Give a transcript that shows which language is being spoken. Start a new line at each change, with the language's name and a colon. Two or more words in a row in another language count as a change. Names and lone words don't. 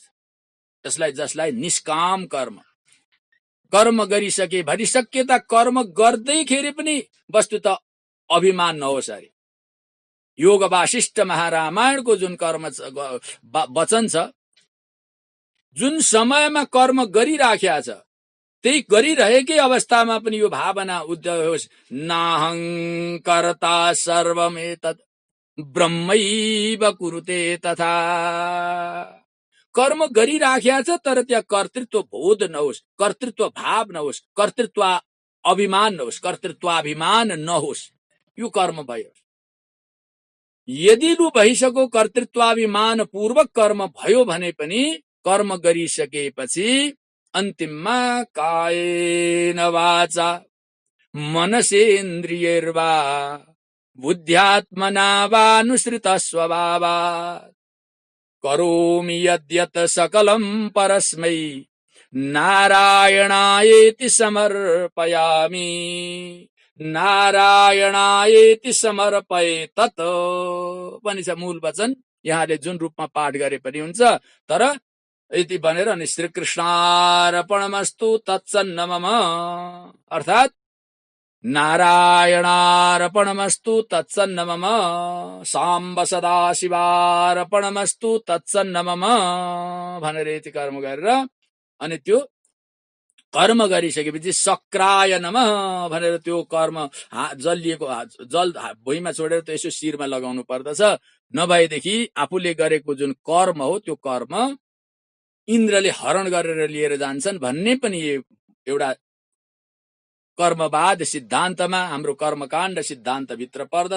Nepali: जसलाई निष्काम कर्म गरिसके भरिसक्यता कर्म गर्दैखेरि पनि वस्तुतः अभिमान नहोस् अरे। योग वासिष्ठ महारामायणको जुन कर्म वचन छ, जुन समयमा कर्म गरिराखेको छ त्यही गरिरहेकै अवस्थामा पनि यो भावना उदय होस्,
Sanskrit: नाहङ्कर्ता सर्वमेतत् ब्रह्मैव कुरुते तथा।
Nepali: कर्म गरिराखेको छ तर त्यहाँ कर्तृत्व बोध नहोस्, कर्तृत्व भाव नहोस्, कर्तृत्व अभिमान नहोस्, कर्तृत्वाभिमान नहोस्, यो कर्म भयो। यदि लु भइसक्यो कर्तृत्वाभिमान पूर्वक कर्म भयो भने पनि कर्म गरिसकेपछि अन्तिममा
Sanskrit: कायेन वाचा मनसेन्द्रियैर्वा बुद्ध्यात्मना वानुसृत स्वभावात् करोमि यद्यत् सकलं परस्मै नारायणायेति समर्पयामि, नारायणायेति समर्पये तत्
Nepali: पनि छ मूल वचन। यहाँले जुन रूपमा पाठ गरे पनि हुन्छ, तर यति भनेर अनि
Sanskrit: श्रीकृष्णार्पणमस्तु तत्सन्न मम,
Nepali: अर्थात्
Sanskrit: नारायणार्पणमस्तु तत्सन्न मम साम्ब सदाशिवार्पणमस्तु तत्सन्न मम
Nepali: भनेर यति कर्म गरेर अनि त्यो कर्म गरिसकेपछि
Sanskrit: सक्राय नमः
Nepali: भनेर त्यो कर्म जलिएको जल भुइँमा छोडेर त्यो यसो शिरमा लगाउनु पर्दछ। नभएदेखि आफूले गरेको जुन कर्म हो त्यो कर्म इन्द्रले हरण गरेर लिएर जान्छन् भन्ने पनि एउटा कर्मवाद सिद्धान्तमा हाम्रो कर्मकाण्ड सिद्धान्तभित्र पर्दछ।